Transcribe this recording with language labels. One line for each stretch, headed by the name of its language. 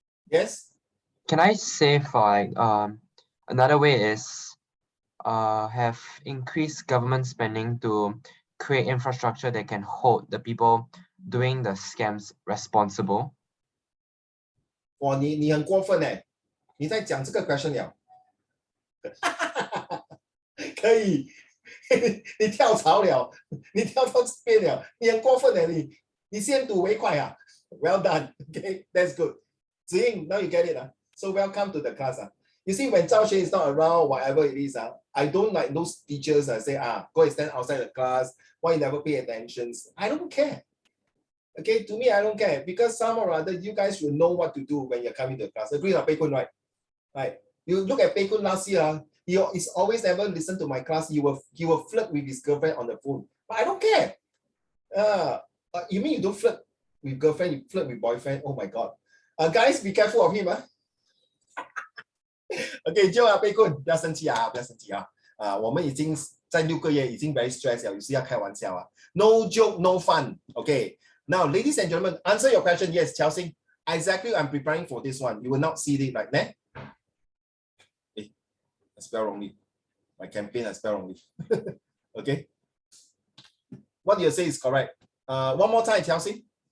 English: Yes? Can I say for like Another way is have increased government spending to create infrastructure that can hold the people doing the scams responsible.
Chinese: 哇，你很过分哎！你在讲这个 question 了，可以，你跳槽了，你跳到这边了，你很过分哎！你先睹为快啊
English: ！Well done, okay, that's good. 子英 now you get it So welcome to the class You see, when Zhao Xuan is not around, whatever it is I don't like those teachers say go and stand outside the class. Why you never pay attention? I don't care. Okay, to me, I don't care because somehow or other, you guys should know what to do when you're coming to class. Agree on Pei Kun, right? Right. You look at Pei Kun last year, he is always never listen to my class. He will flirt with his girlfriend on the phone. But I don't care. You mean you don't flirt with girlfriend, you flirt with boyfriend? Oh my God. Guys, be careful of him.
Chinese: Okay, 就啊，贝坤，不要生气啊，不要生气啊！我们已经在6个月已经
English: very stressed
Chinese: 了，有时要开玩笑啊。
English: No joke, no fun. Okay. Now, ladies and gentlemen, answer your question. Yes, Chelsea. Exactly, I'm preparing for this one. You will not see it like that. Hey, I spell wrongly. My campaign I spell wrongly. Okay. What you say is correct. One more time, Chelsea.